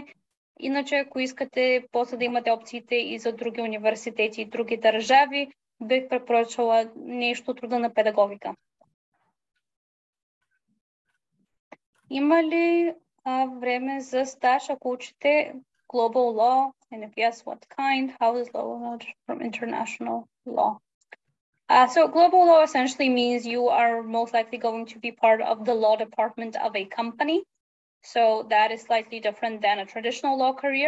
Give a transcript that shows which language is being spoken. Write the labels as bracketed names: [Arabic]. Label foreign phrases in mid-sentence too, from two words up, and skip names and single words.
[Bulgarian] Иначе, ако искате после да имате опциите и за други университети и други държави, бих препоръчала нещо от рода на педагогика. Има ли време за стаж, ако учите [English] global law? And if yes, what kind? How is global law from international law? So global law essentially means you are most likely going to be part of the law department of a company. So that is slightly different than a traditional law career.